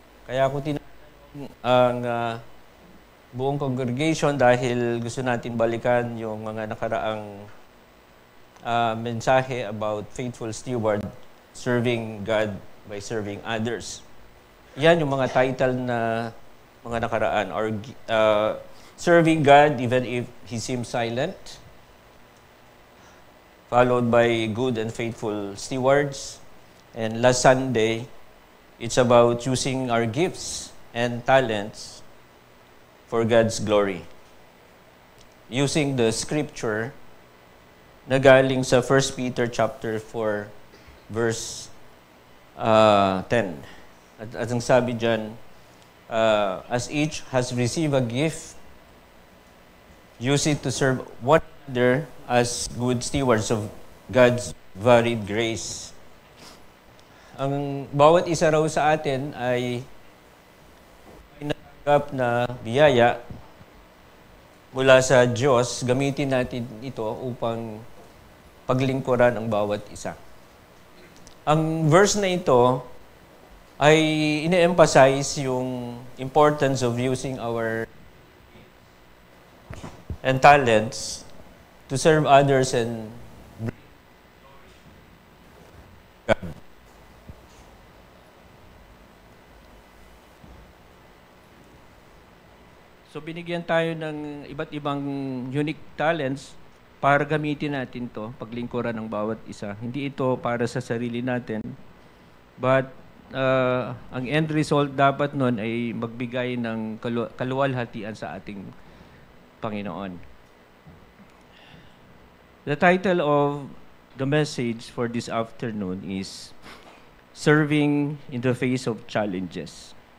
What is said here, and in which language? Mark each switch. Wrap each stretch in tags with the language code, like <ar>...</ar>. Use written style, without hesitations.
<tl>Kaya ako tinatanong ang buong congregation dahil gusto natin balikan yung mga nakaraang mensahe</tl> <en>about faithful steward, serving God by serving others.</en> <tl>Yan yung mga title na mga nakaraan.</tl> <en>Or serving God even if He seems silent. Followed by good and faithful stewards. And last Sunday, it's about using our gifts and talents for God's glory. Using the scripture</en> <tl>na galing sa</tl> <en>1 Peter chapter 4, verse 10.</en> <tl>At ang sabi dyan,</tl> <en>as each has received a gift, use it to serve one another as good stewards of God's varied grace.</en> <tl>Ang bawat isa raw sa atin ay natanggap na biyaya mula sa Diyos. Gamitin natin ito upang paglingkuran ang bawat isa. Ang verse na ito ay ine-emphasize yung</tl> <en>importance of using our and talents to serve others and bring God.</en> <tl>So binigyan tayo ng iba't ibang unique talents para gamitin natin to paglingkuran ng bawat isa. Hindi ito para sa sarili natin, but ang end result dapat nun ay magbigay ng kaluwalhatian sa ating Panginoon.</tl> <en>The title of the message for this afternoon is Serving in the Face of Challenges.</en>